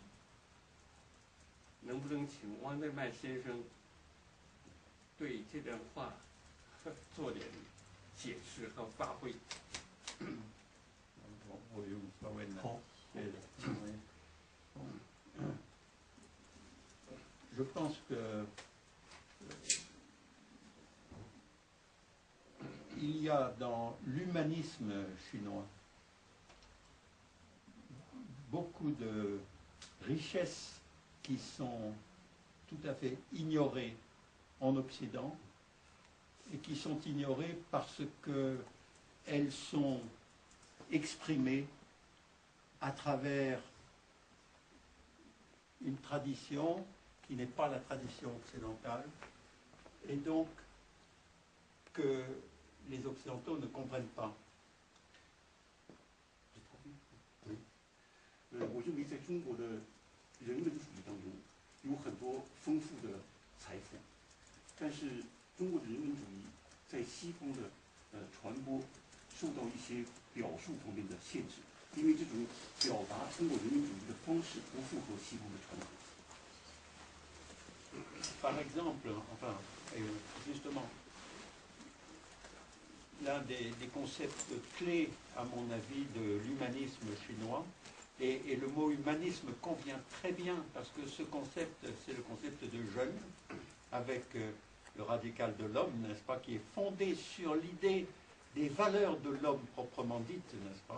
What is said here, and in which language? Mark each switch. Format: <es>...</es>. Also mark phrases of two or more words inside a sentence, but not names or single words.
<zh>能不能请汪德曼先生对这段话做点解释和发挥？我用稍微难。</zh> <fr>Je pense que il y a dans l'humanisme chinois beaucoup de richesses qui sont tout à fait ignorées en Occident et qui sont ignorées parce qu'elles sont exprimées à travers une tradition qui n'est pas la tradition occidentale, et donc que les Occidentaux ne comprennent pas.</fr> <zh>我认为在中国的人文主义当中有很多丰富的财富，但是中国的人文主义在西方的传播受到一些表述方面的限制，因为这种表达中国人文主义的方式不符合西方的传统。</zh> <fr>Par exemple, enfin, justement, l'un des concepts clés, à mon avis, de l'humanisme chinois, et le mot humanisme convient très bien parce que ce concept, c'est le concept de jeune, avec le radical de l'homme, n'est-ce pas, qui est fondé sur l'idée des valeurs de l'homme proprement dites, n'est-ce pas.</fr>